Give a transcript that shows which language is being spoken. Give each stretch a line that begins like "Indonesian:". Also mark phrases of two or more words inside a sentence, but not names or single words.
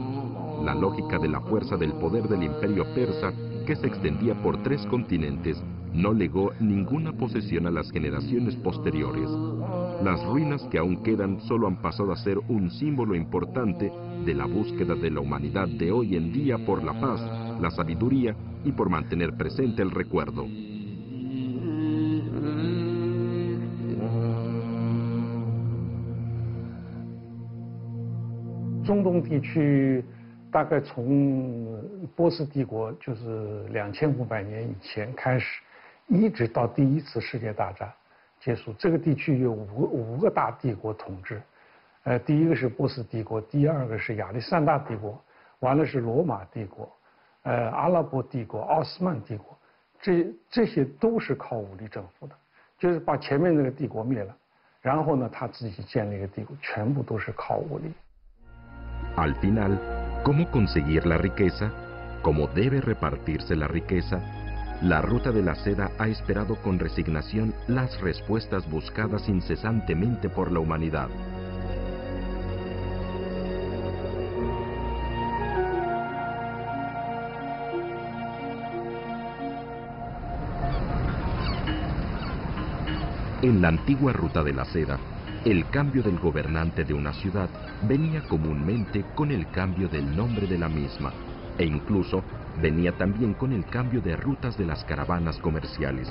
Spanish: La lógica de la fuerza del poder del imperio persa, que se extendía por 3 continentes, no legó ninguna posesión a las generaciones posteriores. Las ruinas que aún quedan solo han pasado a ser un símbolo importante de la búsqueda de la humanidad de hoy en día por la paz, la sabiduría y por mantener presente el recuerdo.
Chinese: 中东地区大概从波斯帝国就是2500年以前开始，一直到第1次世界大战结束，这个地区有五个大帝国统治。第一个是波斯帝国，第二个是亚历山大帝国，完了是罗马帝国，阿拉伯帝国、奥斯曼帝国，这些都是靠武力征服的，就是把前面那个帝国灭了，然后呢他自己建立一个帝国，全部都是靠武力。
Spanish: Al final, ¿cómo conseguir la riqueza? ¿Cómo debe repartirse la riqueza? La ruta de la seda ha esperado con resignación las respuestas buscadas incesantemente por la humanidad. En la antigua ruta de la seda, el cambio del gobernante de una ciudad venía comúnmente con el cambio del nombre de la misma, e incluso venía también con el cambio de rutas de las caravanas comerciales.